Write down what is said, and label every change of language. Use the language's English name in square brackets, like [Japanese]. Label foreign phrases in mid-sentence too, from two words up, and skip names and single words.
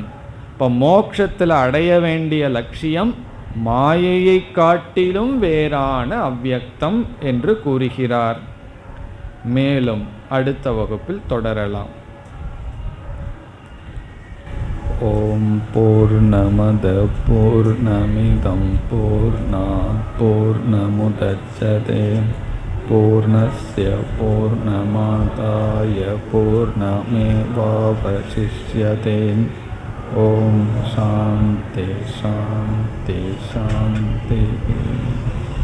[Tamil] இப்போ மோட்சத்தில் அடைய வேண்டிய லட்சியம் மாயையை காட்டிலும் வேறான அவ்யக்தம் என்று கூறுகிறார். மேலும் அடுத்த வகுப்பில் தொடரலாம். [Sanskrit] ॐ पूर्णमद पूर्णमिदं पूर्णात् पूर्णमुदच्यते पूर्णस्य पूर्णमादाय पूर्णमेवावशिष्यते. ॐ शान्ति शान्ति शान्ति.